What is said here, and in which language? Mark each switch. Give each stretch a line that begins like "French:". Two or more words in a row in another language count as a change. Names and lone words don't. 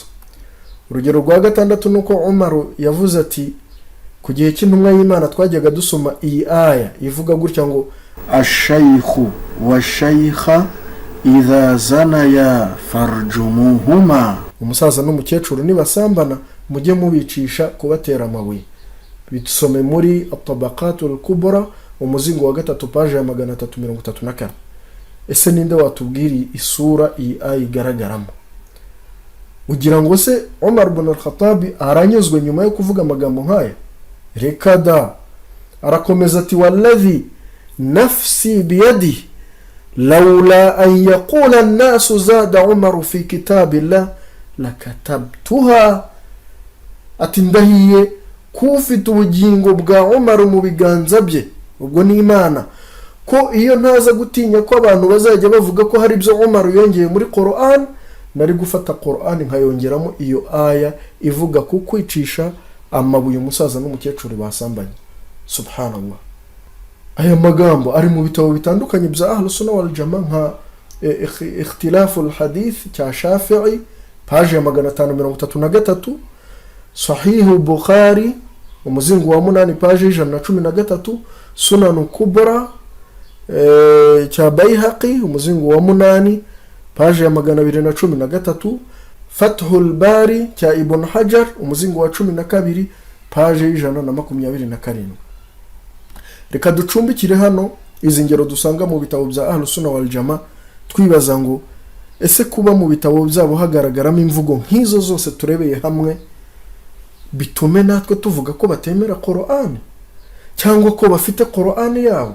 Kinyarwanda: Urugero rwa 6 nuko Umar yavuze ati ku gihe cy'intumwa y'Imana twajyaga dusoma iyi aya ivuga gutya ngo
Arabic: الشيخ والشيخة إذا زنيا فارجموهما,
Kinyarwanda: umusaza n'umukecuru nibasambana mujye mubicisha kubatera amabuye. Bitusome muri At-Tabaqatul Kubra umuzingo wa 3 page ya 334. Ese ninde watubwiri isura iyi aya igaragaramo? Ugira ngo se Umar ibn al-Khattab aranyuzwe nyuma yo kuvuga amagambo nkaya? Rekada. Arakomeza ati
Arabic: والذي نفسي بيده لولا أن يقول الناس زاد عمر في كتاب الله لكتبتها.
Kinyarwanda: Ati ndahiye kufite ubugingo bwa Umar mu biganza bye, ubwo ni Imana, ko iyo ntaza gutinya ko abantu bazajya bavuga ko hari ibyo Umar yongeye muri Qur'an, nari gufata Qur'an nkayongeramo iyo aya ivuga ku kwicisha amabuye umusaza n'umukecuru basambanye. Subhanallah. Aya magambo ari mu bitabo bitandukanye bya Ahlus Sunna wal Jamaa nka Ikhtilaful Hadith cya Shafi'i page ya 533, Sahih Bukhari umuzingo wa 8 page ya 113, Sunan Kubra cya Baihaqi umuzingo wa 8 page ya 213, Fathul Bari cya Ibn Hajar umuzingo wa 12 page ya 127. Reka ducumbikire hano izi ngero dusanga mu bitabo bya Ahlus Sunna wal Jamaa, twibaza ngo ese kuba mu bitabo byabo hagaragaramo imvugo nk'izo zose turebeye hamwe bitume natwe tuvuga ko batemera Qur'an cyangwa ko bafite Qur'an yabo?